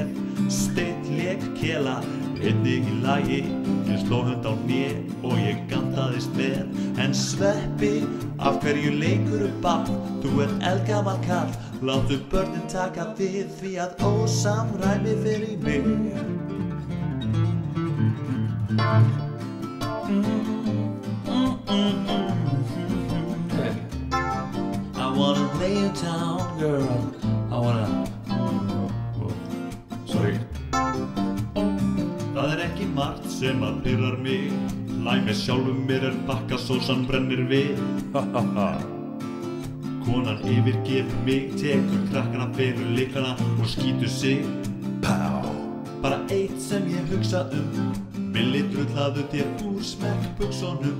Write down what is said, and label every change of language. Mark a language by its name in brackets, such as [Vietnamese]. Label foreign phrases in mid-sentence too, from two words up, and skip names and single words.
[Icelandic] Steinn lék kela, einnig í lagi. Ég sló hönd á hné og ég gantaðist vel. En Sveppi, af hverju leikurðu barn? Þú ert eldgamall karl, láttu börnin taka við því að ósamræmi fer í mig. [English] I wanna lay you down, girl. I wanna... Sorry. [Icelandic] Það er ekki margt sem að pirrar mig. Læg með sjálfum mér bakkasósan brennir við. Konan yfirgefur mig, tekur krakkana fyrir lyklana og skýtur sig. Pá. Bara eitt sem ég hugsa Villi drullaðu þér úr smekkbuxunum.